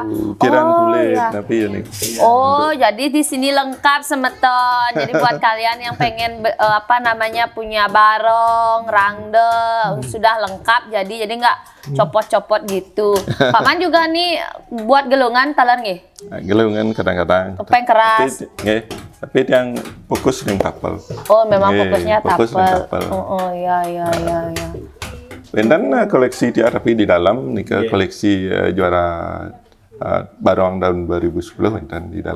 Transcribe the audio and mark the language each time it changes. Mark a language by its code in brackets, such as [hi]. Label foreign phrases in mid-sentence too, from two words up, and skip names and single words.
[id] Ukiran kulit tapi ini. Oh jadi di sini lengkap semeton. Jadi buat kalian yang pengen punya barong, rangde sudah lengkap jadi nggak copot-copot gitu. Pak Man juga nih buat gelungan talan nggih? Gelungan kadang-kadang. Topeng keras. Tapi yang fokus dengan tapel. Oh memang fokusnya tapel. Oh ya. Dan koleksi dia tapi di dalam nih koleksi juara barong tahun 2010 dan di dalam.